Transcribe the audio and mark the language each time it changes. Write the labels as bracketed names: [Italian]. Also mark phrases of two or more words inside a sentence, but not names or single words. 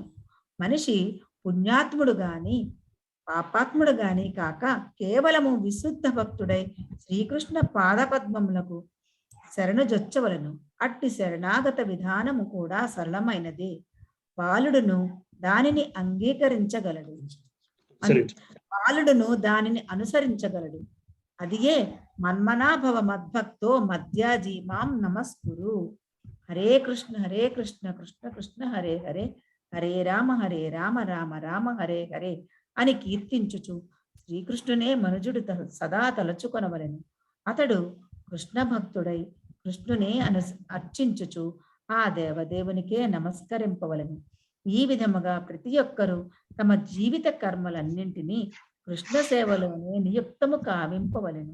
[Telugu] మనిషి పుణ్యాత్ముడు గాని పాపాత్ముడు గాని కాక కేవలము విశుద్ధ భక్తుడై శ్రీకృష్ణ పాదపద్మములకు శరణుజొచ్చవలను. అట్టి శరణాగత విధానము కూడా సరళమైనదే. బాలుడును దానిని అంగీకరించగలడు, బాలుడును దానిని అనుసరించగలడు. [Sanskrit] అదియే మన్మనాభవ మద్భక్తో మధ్యాజీ మాం నమస్కురు. [Telugu] హరే కృష్ణ కృష్ణ కృష్ణ హరే హరే, హరే రామ రామ రామ హరే హరే అని కీర్తించుచు శ్రీకృష్ణునే మనుజుడు సదా తలచుకొనవలెను. అతడు కృష్ణ భక్తుడై కృష్ణునే అర్చించుచు ఆ దేవదేవునికే నమస్కరింపవలెను. ఈ విధముగా ప్రతి ఒక్కరూ తమ జీవిత కర్మలన్నింటినీ కృష్ణ సేవలోనే నియుక్తము కావింపవలెను.